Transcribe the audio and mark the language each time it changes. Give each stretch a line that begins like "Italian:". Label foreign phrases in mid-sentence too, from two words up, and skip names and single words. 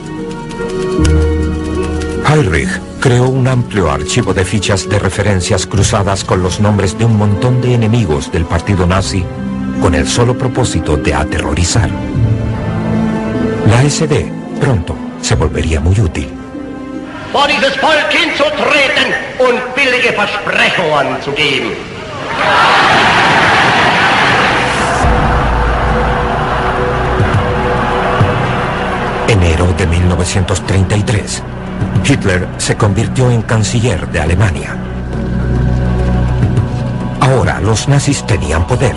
Spanish: Heydrich creó un amplio archivo de fichas de referencias cruzadas con los nombres de un montón de enemigos del partido nazi con el solo propósito de aterrorizar. La SD pronto se volvería muy útil.
German: Vor dieses Volk hinzutreten und billige Versprechungen zu geben.
Spanish: Enero de 1933. Hitler se convirtió en canciller de Alemania. Ahora los nazis tenían poder.